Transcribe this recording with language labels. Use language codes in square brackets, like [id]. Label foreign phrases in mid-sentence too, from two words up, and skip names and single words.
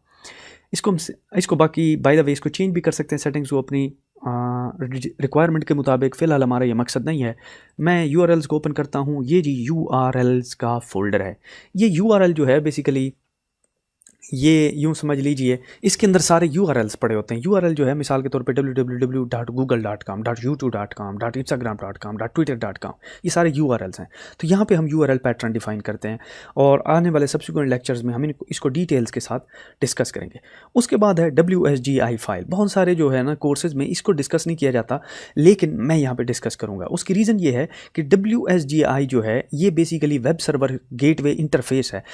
[hi] इसको बाकी [en] by the way [hi] इसको चेंज भी कर सकते हैं सेटिंग्स को अपनी रिक्वायरमेंट के मुताबिक। फ़िलहाल हमारा ये मकसद नहीं है। मैं URLs को ओपन करता हूँ। ये जी URLs का फ़ोल्डर है। ये URL जो है बेसिकली ये यूँ समझ लीजिए इसके अंदर सारे URLs पड़े होते हैं। URL जो है मिसाल के तौर पे www.google.com, .youtube.com, .instagram.com, .twitter.com, ये सारे URLs हैं। तो यहाँ पे हम [en] URL pattern define [hi] करते हैं और आने वाले [en] subsequent lectures [hi] में हम इसको डिटेल्स के साथ डिस्कस करेंगे। उसके बाद है [en] WSGI file. [hi] बहुत सारे जो है ना कोर्सेज़ में इसको डिस्कस नहीं किया जाता, लेकिन मैं यहाँ पर डिस्कस करूँगा। उसकी रीज़न ये है कि WSGI जो है ये [en] basically web server gateway interface [hi] है।